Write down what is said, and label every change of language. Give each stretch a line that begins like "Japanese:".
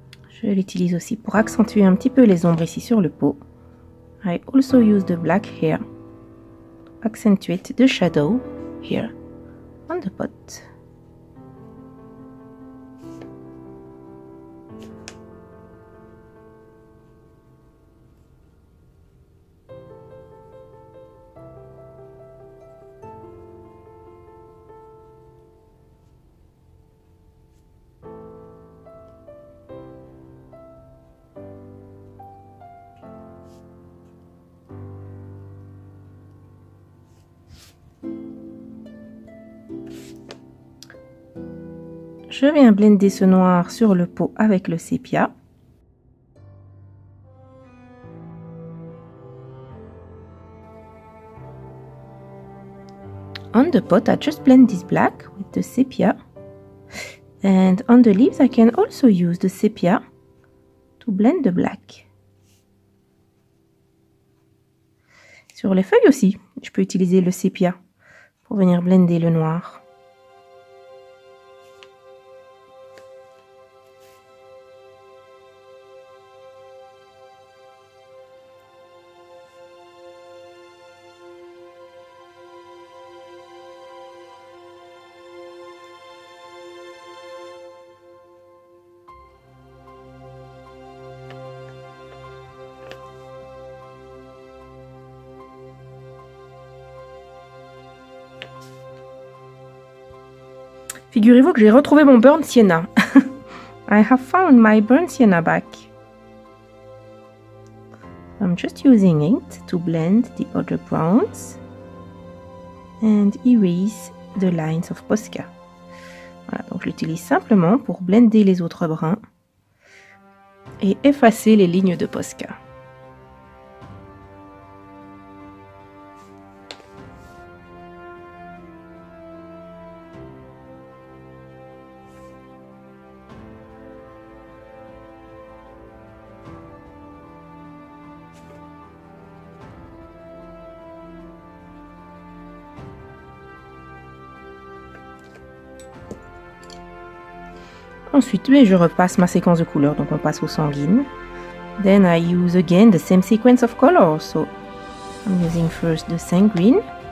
French: Je l'utilise aussi pour accentuer un petit peu les ombres ici sur le pot.
English: I also use the black here to accentuate the shadow here on the pot.
French: Je viens blender ce noir sur le pot avec le sépia.
English: On the pot, I just blend this black with the sepia. And on the leaves, I can also use the sepia to blend the black.
French: Sur les feuilles aussi, je peux utiliser le sépia pour venir blender le noir. Figurez-vous que j'ai retrouvé mon burnt sienna.
English: I have found my burnt sienna back. I'm just using it to blend the other browns and erase the lines of Posca.
French: Voilà, donc je l'utilise simplement pour blender les autres bruns et effacer les lignes de Posca. Ensuite, je repasse ma séquence de couleurs, donc on passe au sanguine.
English: Then I use again the same sequence of colors. So I'm using first the sanguine.